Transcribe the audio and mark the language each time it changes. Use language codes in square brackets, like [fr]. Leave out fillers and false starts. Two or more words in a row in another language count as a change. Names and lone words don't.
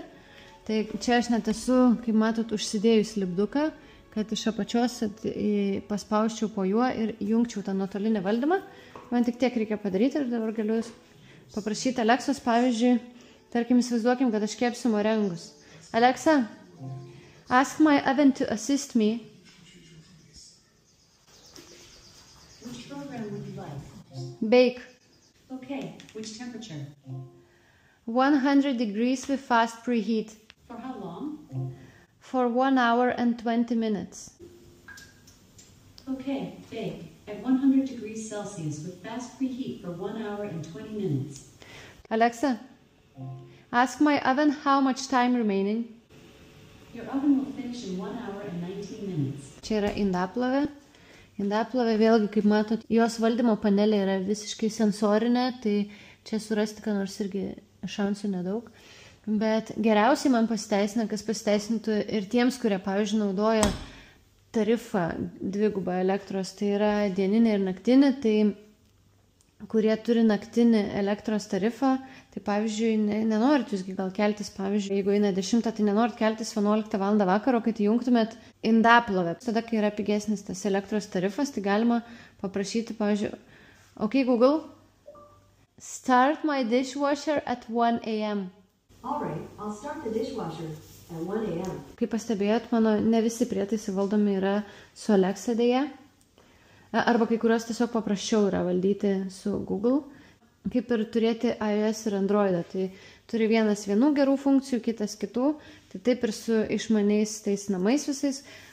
[lt] Tai čia aš net esu, kaip matot, užsidėjus lipduką, kad iš apačios paspausčiau po juo ir įjungčiau tą nuotolinį valdymą. Man tik tiek reikia padaryti ir dabar galiu paprašyti Aleksos, pavyzdžiui, tarkim, įsivaizduokim, kad aš kepsiu morengus. [en] Alexa, ask my oven to assist me. Which program would you like? Bake. Okay. Which temperature? 100 degrees with fast preheat. For how long? For 1 hour and 20 minutes. Okay. Bake at 100 degrees Celsius with fast preheat for 1 hour and 20 minutes. Alexa, ask my oven how much time remaining. Your oven will finish in 1 hour and 19 minutes. [lt] Čia yra indaplovė. Indaplovė vėlgi, kaip matot, jos valdymo panelė yra visiškai sensorinė, tai čia surasti, ką nors irgi šansų nedaug. Bet geriausiai man pasiteisina, kas pasiteisintų ir tiems, kurie, pavyzdžiui, naudoja tarifą dvigubą elektros, tai yra dieninė ir naktinė, tai kurie turi naktinį elektros tarifą, tai pavyzdžiui, nenorit jūsgi gal keltis, pavyzdžiui, jeigu eina 10, tai nenorit keltis 11 val. Vakaro, kad įjungtumėt indaplovę. Tada, kai yra pigesnis tas elektros tarifas, tai galima paprašyti, pavyzdžiui, [en] OK Google, start my dishwasher at 1 a.m. All right, I'll start the dishwasher at 1 a.m. [lt] Kaip pastebėjot, mano ne visi prietaisai valdomi yra su Alexa dėja. Arba kai kurios tiesiog paprasčiau yra valdyti su Google. kaip ir turėti iOS ir Androidą. Tai turi vienas vienų gerų funkcijų, kitas kitų. Tai taip ir su išmaniais tais namais visais.